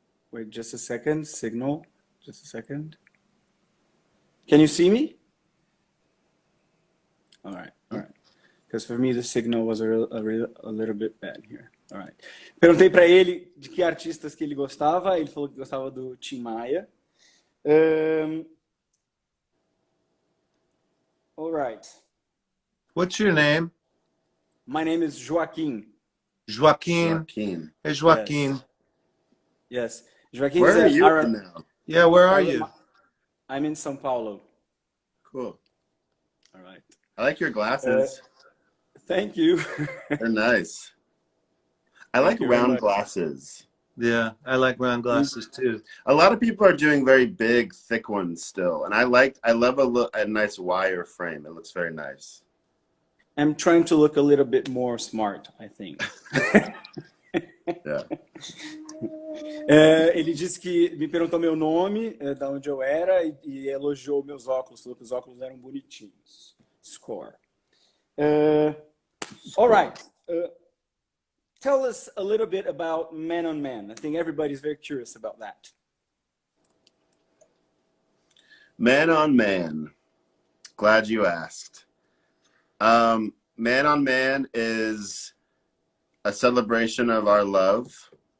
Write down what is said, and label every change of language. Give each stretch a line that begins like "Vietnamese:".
English: Wait, just a second. Signal. Just a second. Can you see me? All right. Because for me the signal was a little bit bad here. All right.
Portuguese: Perguntei para ele de que artistas que ele gostava. Ele falou que gostava do Tim Maia.
English: All right. What's your name? My name is Joaquim. Joaquim. Hey, Joaquim. Yes. Joaquim. Where are you now? Yeah, where are you? I'm in São Paulo. Cool. All right. I like your glasses. Thank you. They're nice. I like round glasses. Yeah, I like round glasses too. A lot of people are doing very big, thick ones still, and I love a nice wire frame. It looks very nice. I'm trying to look a little bit more smart, I think. Yeah.
Portuguese: Ele disse que me perguntou meu nome, da onde eu era, e elogiou meus óculos, falou que os óculos eram bonitinhos.
English: Score. All right. Tell us a little bit about Man on Man. I think everybody's very curious about that. Man on Man. Glad you asked. Man on Man is a celebration of our love.